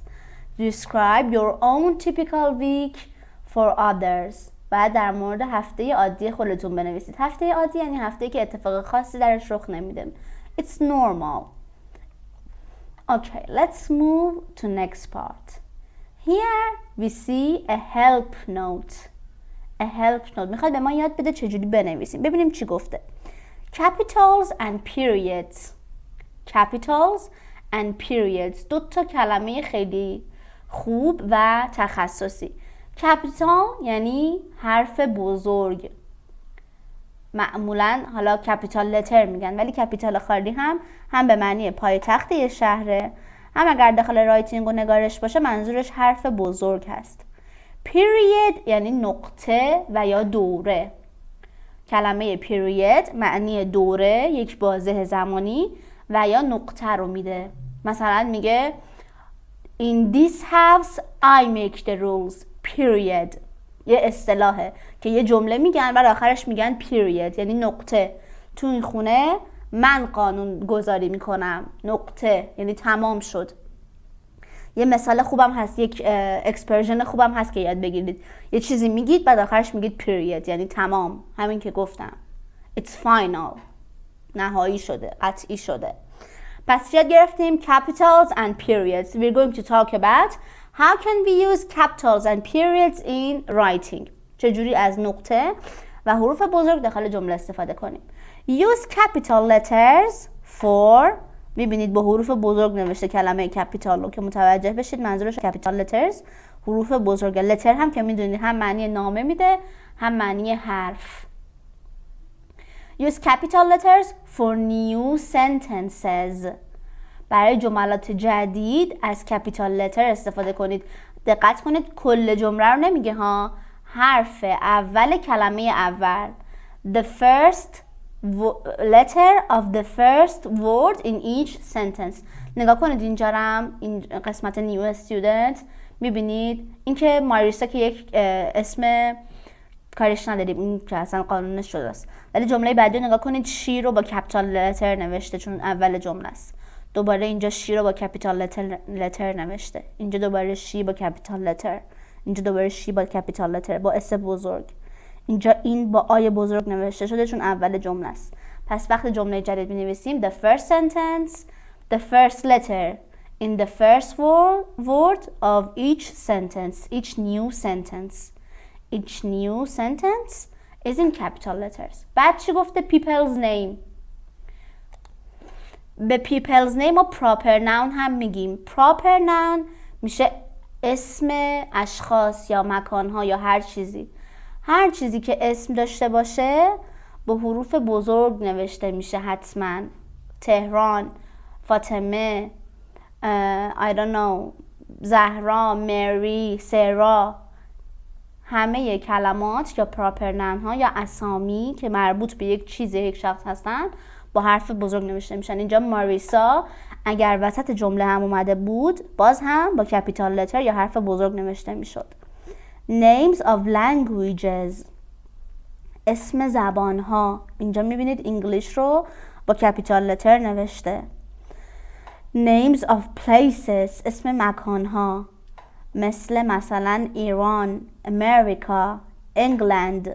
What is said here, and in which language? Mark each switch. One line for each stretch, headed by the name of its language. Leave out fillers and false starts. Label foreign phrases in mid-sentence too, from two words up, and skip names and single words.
English: Describe your own typical week for others.
Persian: بعد در مورد هفته عادی خودتون بنویسید. هفته عادی یعنی هفته‌ای که اتفاق خاصی درش رخ نمیده.
English: It's normal. Okay, let's move to next part. Here we see a help note. A help note.
Persian: میخواد به ما یاد بده چجوری بنویسیم. ببینیم چی گفته.
English: Capitals and periods. Capitals and periods.
Persian: 2 تا کلمه خیلی خوب و تخصصی. کپیتال یعنی حرف بزرگ. معمولا حالا
English: capital letter
Persian: میگن، ولی کپیتال خالی هم به معنی پایتخت یه شهره، هم اگر داخل رایتینگ و نگارش باشه منظورش حرف بزرگ هست. period یعنی نقطه و یا دوره. کلمه period معنی دوره، یک بازه زمانی و یا نقطه رو میده. مثلا میگه
English: In this house I make the rules. Period.
Persian: یه اصطلاحه که یه جمله میگن و آخرش میگن period یعنی نقطه. تو این خونه من قانون گذاری میکنم. نقطه یعنی تمام شد. یه مثال خوبم هست، یک اکسپرژن خوبم هست که یاد بگیرید. یه چیزی میگید بعد آخرش میگید period یعنی تمام. همین که گفتم.
English: It's final.
Persian: نهایی شده، قطعی شده. پس یاد گرفتیم
English: capitals and periods. We're going to talk about how can we use capitals and periods in writing.
Persian: چجوری از نقطه و حروف بزرگ داخل جمله استفاده کنیم.
English: Use capital letters for.
Persian: میبینید با حروف بزرگ نوشته کلمه capital رو که متوجه بشید منظورش
English: capital letters
Persian: حروف بزرگ. لتر هم که میدونید هم معنی نامه میده هم معنی حرف.
English: Use capital letters for new sentences.
Persian: برای جملات جدید از
English: capital letter
Persian: استفاده کنید. دقت کنید کل جمله رو نمیگه ها، حرف اول کلمه اول.
English: The first letter of the first word in each sentence.
Persian: نگاه کنید اینجا هم این قسمت
English: new student
Persian: میبینید اینکه ماریسا که یک اسم کارش نداریم، این که اصلا قانونش شده است، ولی جمله بعدی نگاه کنید شی رو با
English: capital letter
Persian: نوشته چون اول جمله است. دوباره اینجا شی رو با
English: capital letter
Persian: نوشته، اینجا دوباره شی با
English: capital letter,
Persian: اینجا دوباره شی با
English: capital letter
Persian: با اس بزرگ، اینجا این با آی بزرگ نوشته شده چون اول جمله است. پس وقتی جمله جدید می‌نویسیم
English: the first sentence, the first letter in the first word of each sentence, each new sentence. Each new sentence is in capital letters.
Persian: بعد چی گفته؟
English: people's name.
Persian: به
English: people's name
Persian: و
English: proper noun
Persian: هم میگیم.
English: proper noun
Persian: میشه اسم اشخاص یا مکانها یا هر چیزی. هر چیزی که اسم داشته باشه با حروف بزرگ نوشته میشه حتما. تهران، فاطمه،
English: I don't know،
Persian: زهرا، مری، سرا، همه کلمات یا پراپر نام ها یا اسامی که مربوط به یک چیز یک شخص هستن با حرف بزرگ نوشته میشن. اینجا ماریسا اگر وسط جمله هم اومده بود باز هم با
English: capital letter
Persian: یا حرف بزرگ نوشته میشد.
English: Names of languages،
Persian: اسم زبان ها. اینجا میبینید انگلیش رو با
English: capital letter
Persian: نوشته.
English: Names of places،
Persian: اسم مکان ها مثلا ایران، امریکا، انگلند.